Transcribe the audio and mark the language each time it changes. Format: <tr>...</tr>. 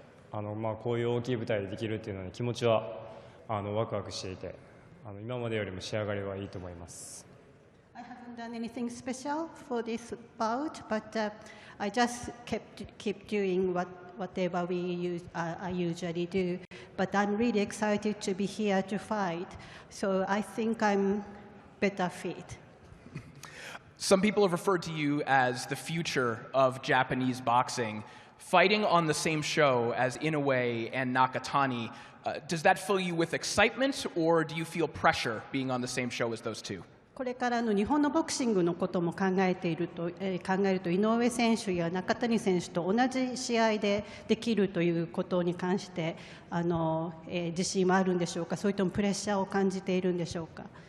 <ja>こういう大きい舞台でできるっていうのに気持ちはワクワクしていて、今までよりも仕上がりはいいと思います。</ja> <en>I haven't done anything special for this bout, but I just keep doing whatever I usually do. But I'm really excited to be here to fight, so I think I'm better fit. Some people have referred to you as the future of Japanese boxing. Fighting on the same show as Inoue and Nakatani, does that fill you with excitement, or do you feel pressure being on the same show as those two?</en> <ja>これからの日本のボクシングのことも考えると井上選手や中谷選手と同じ試合でできるということに関して自信はあるんでしょうか、それともプレッシャーを感じているんでしょうか。</ja>